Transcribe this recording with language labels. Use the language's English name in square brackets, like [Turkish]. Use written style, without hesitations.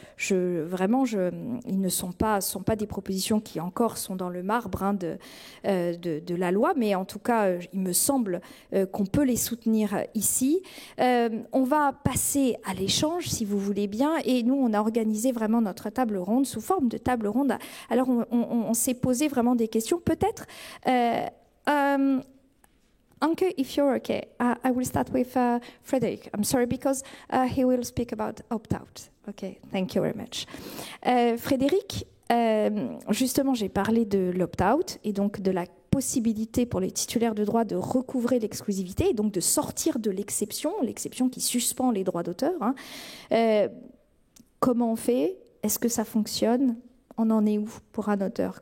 [French] Vraiment, ils ne sont pas des propositions qui encore sont dans le marbre de la loi, mais en tout cas, il me semble qu'on peut les soutenir ici. On va passer à l'échange, si vous voulez bien, et nous, on a organisé vraiment notre table ronde sous forme de table ronde. Alors, on s'est posé vraiment des questions. Peut-être... [English] Anke, if you're okay, I will start with Frédéric. I'm sorry, because he will speak about opt-out. Okay, thank you very much. [French] Frédéric, justement, j'ai parlé de l'opt-out et donc de la possibilité pour les titulaires de droits de recouvrer l'exclusivité et donc de sortir de l'exception qui suspend les droits d'auteur. Hein. Comment on fait ? Est-ce que ça fonctionne ? On en est où pour un auteur ?